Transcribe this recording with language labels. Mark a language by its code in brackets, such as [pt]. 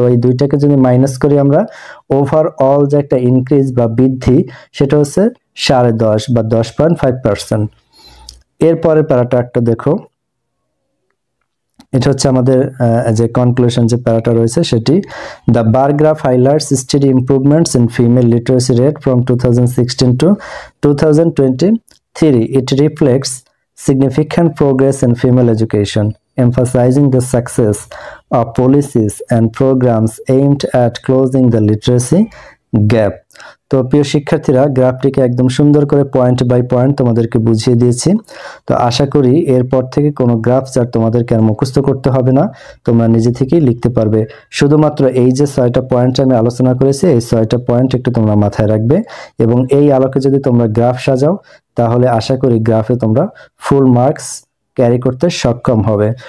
[bn] তো এই দুইটাকে যদি মাইনাস করি আমরা, ওভারঅল যে একটা ইনক্রিজ বা বৃদ্ধি সেটা হচ্ছে 10.5 বা 10.5%। এরপরের প্যারাটা একটা দেখো, এটা হচ্ছে আমাদের যে কনক্লুশন যে প্যারাটা রয়েছে সেটি, [en] The bar graph highlights steady improvements in female literacy rate from 2016 to 2023. It reflects significant progress in female education, emphasizing the success of policies and programs aimed at closing the literacy gap. [bn] তো প্রিয় শিক্ষার্থীরা, গ্রাফটিকে একদম সুন্দর করে point by point তোমাদেরকে বুঝিয়ে দিয়েছি। তো আশা করি এরপর থেকে কোনো গ্রাফ চার্ট তোমাদেরকে আর মুখস্থ করতে হবে না, তোমরা নিজে থেকেই লিখতে পারবে। শুধুমাত্র এই যে 6টা পয়েন্ট আমি আলোচনা করেছি, এই 6টা পয়েন্ট একটু তোমরা মাথায় রাখবে, এবং এই আলোকে যদি তোমরা গ্রাফ সাজাও তাহলে আশা করি গ্রাফে তোমরা ফুল মার্কস ক্যারি করতে সক্ষম হবে।